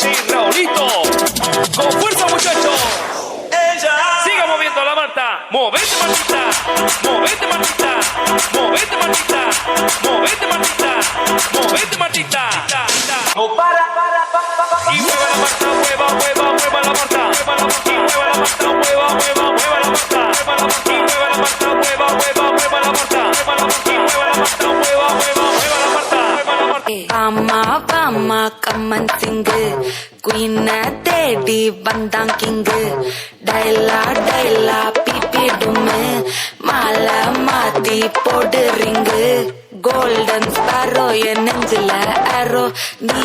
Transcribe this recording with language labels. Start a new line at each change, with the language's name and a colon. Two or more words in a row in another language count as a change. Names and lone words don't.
Spanish: Raulito, con fuerza muchachos, ella siga moviendo la Marta, movete Martita, movete Martita, movete Martita, movete Martita, movete Martita, no para, y mueva la Marta, mueva la Marta, mueva la Marta, y mueva la Marta, mueva la Marta,
Tamil: பாமா கம்மன் சிங்கு குயின தேடி வந்தான் கிங்கு டைலா பிபிடுமே மாலை மாத்தி போடு ரிங்கு கோல்டன் ஸ்பாரோ என் நெஞ்சில ஆரோ நீ